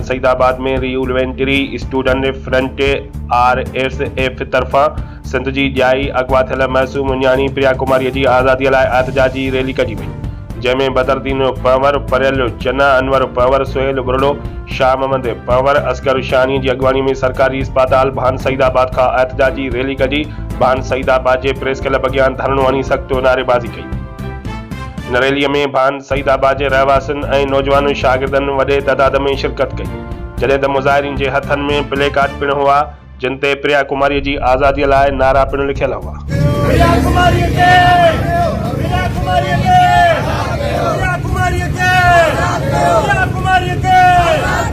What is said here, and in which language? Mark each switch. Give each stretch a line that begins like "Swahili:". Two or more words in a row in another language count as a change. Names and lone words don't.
Sindhi: सईदाबाद में रीयूलवेंटरी स्टूडेंट फ्रंट RSF तरफ़ां सिंध जी ॼाई अगवा थियल महसूम न्याणी प्रिया कुमारी जी आज़ादीअ लाइ एहतजाजी रैली कढी वई, जंहिंमें बदरुद्दीन पंवर, परियल चन्ना, अनवर पंवर, सुहेल बुरलो, शाह मोहम्मद पंवर, असगर शानी की अगवानी में सरकारी अस्पताल भान सईदाबाद का एहतजाजी रैली कढी भान सईदाबाद के प्रेस क्लब अॻियां धरणो हणी सख़्त नारेबाज़ी कई। इन रैलीअ में भान सईदाबाद के रहवासियुनि ऐं नौजवान शागिर्दनि वॾे तइदाद में शिरकत कई, जॾहिं त मुज़ाहिरीन के हथनि में प्ले कार्ड पिण हुआ जिन ते प्रिया कुमारी की आज़ादीअ लाइ नारा पिण लिखियल हुआ। प्रिया कुमारी के, प्रिया कुमारी के, प्रिया कुमारी के, प्रिया कुमारी के।